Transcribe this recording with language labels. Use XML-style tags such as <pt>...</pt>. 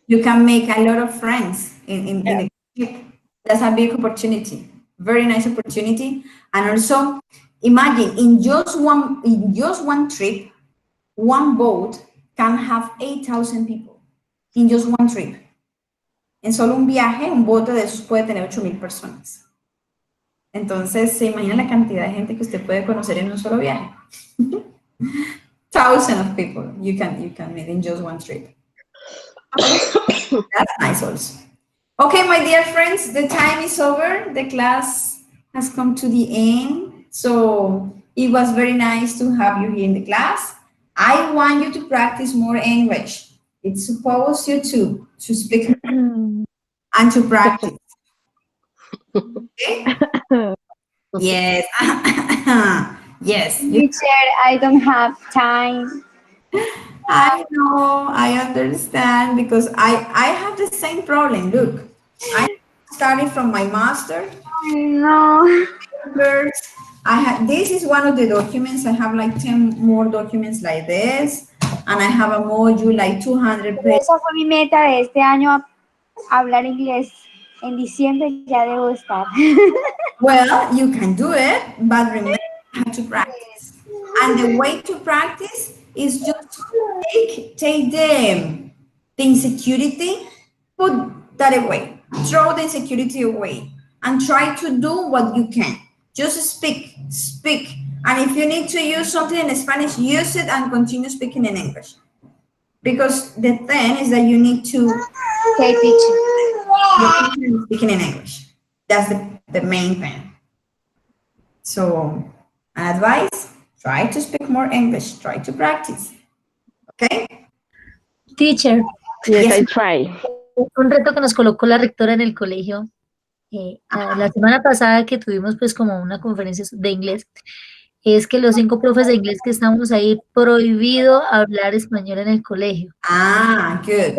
<en>You can make a lot of friends in the trip. That's a big opportunity. Very nice opportunity. And also imagine in just one trip, one boat can have 8,000 people in just one trip.</en> <es>En solo un viaje, un bote de esos puede tener 8,000 personas. Entonces, se imagina la cantidad de gente que usted puede conocer en un solo viaje.</es> <en>Thousands of people you can meet in just one trip. That's nice also. Okay, my dear friends, the time is over. The class has come to the end. So it was very nice to have you here in the class. I want you to practice more English. It's supposed you to speak and to practice. Okay? Yes. Yes. Teacher, I don't have time. I know, I understand because I have the same problem. Look, I started from my master. No. First, this is one of the documents. I have like 10 more documents like this, and I have a module like 200 pages.</en> <es>Esa fue mi meta de este año, hablar inglés. En diciembre ya debo estar.</es> <en>Well, you can do it, but remember you have to practice. And the way to practice is just take the insecurity, put that away, throw the insecurity away, and try to do what you can. Just speak. And if you need to use something in Spanish, use it and continue speaking in English. Because the thing is that you need to Okay, teacher. speaking in English. That's the main thing. So, advice, try to speak more English, try to practice. Okay? Teacher, Yes, Yes. I try.</en> <es>un reto que nos colocó la rectora en el colegio. La semana pasada que tuvimos pues como una conferencia de inglés, es que los 5 profes de inglés que estamos ahí, prohibido hablar español en el colegio.</es> <en>Ah, good.</en>